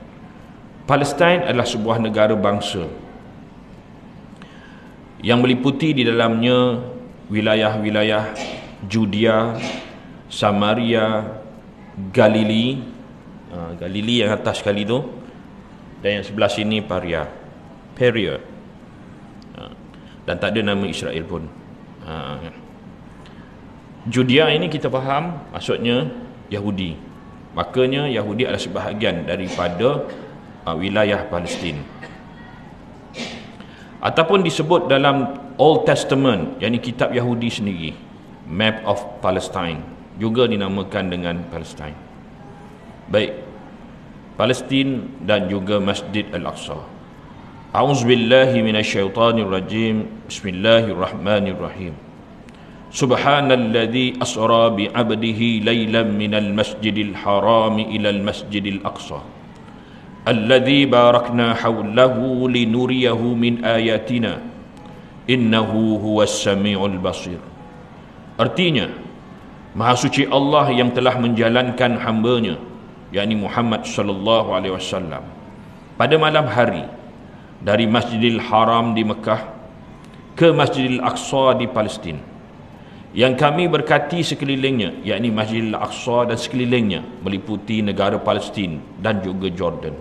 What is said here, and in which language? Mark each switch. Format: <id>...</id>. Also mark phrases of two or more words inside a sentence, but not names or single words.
<ms>Palestin adalah sebuah negara bangsa yang meliputi di dalamnya wilayah-wilayah Judea, Samaria, Galili, Galili yang atas sekali tu, dan yang sebelah sini Peria, dan tak ada nama Israel pun. Judea ini kita faham maksudnya Yahudi, makanya Yahudi adalah sebahagian daripada wilayah Palestin, ataupun disebut dalam</ms> <en>Old Testament,</en> <ms>yakni kitab Yahudi sendiri,</ms> <en>Map of Palestine,</en> <ms>juga dinamakan dengan Palestine. Baik, Palestin dan juga Masjid Al-Aqsa.</ms> <ar>أعوذ بالله من الشيطان الرجيم. بسم الله الرحمن الرحيم. سبحان الذي أسرى بعبده ليلا من المسجد الحرام إلى المسجد الأقصى الذي باركنا حوله لنريه من آياتنا إنه هو السميع البصير.</ar> <ms>Artinya, Maha suci Allah yang telah menjalankan hamba-Nya, yakni Muhammad</ms> <ar>صلى الله عليه وسلم,</ar> <ms>pada malam hari dari Masjidil Haram di Mekah ke Masjidil Aqsa di Palestin, yang kami berkati sekelilingnya, yakni Masjidil Aqsa dan sekelilingnya meliputi negara Palestin dan juga Jordan.</ms>